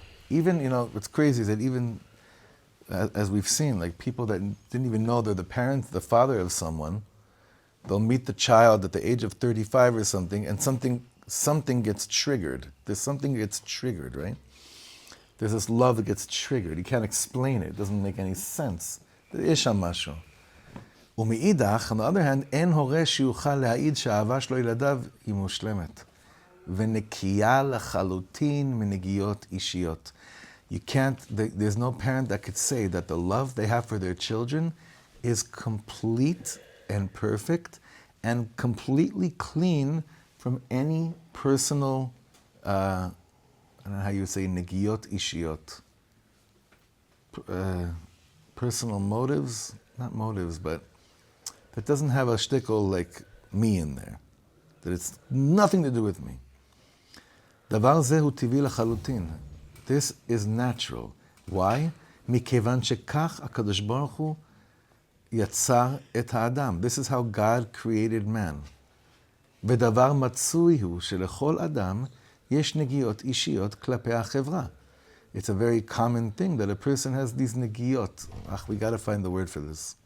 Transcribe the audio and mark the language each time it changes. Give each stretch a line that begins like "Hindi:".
English: Even, what's crazy is that even as we've seen, like people that didn't even know they're the parent, the father of someone, they'll meet the child at the age of 35 or something, and something gets triggered. There's something gets triggered, right? There's this love that gets triggered. You can't explain it. It doesn't make any sense.
Hebrew: יש שם משהו. ומאידך,
English: on the other hand,
Hebrew: אין הורה שיוכל להעיד שהאהבה שלו לילדיו היא מושלמת. ונקייה לחלוטין מנגיעות אישיות.
English: There's no parent that could say that the love they have for their children is complete and perfect and completely clean from any personal, I don't know how you would say, negiot ishiyot. Personal motives, not motives, but that doesn't have a shtickle like me in there. That it's nothing to do with me.
Hebrew: דבר זה הוא טבעי לחלוטין.
English: This is natural. Why?
Hebrew: מכיוון שכך הקדוש ברוך הוא יצר את האדם.
English: This is how God created man.
Hebrew: ודבר מצוי הוא שלכל אדם יש נגיעות אישיות כלפי החברה.
English: It's a very common thing that a person has these negiot. We gotta find the word for this.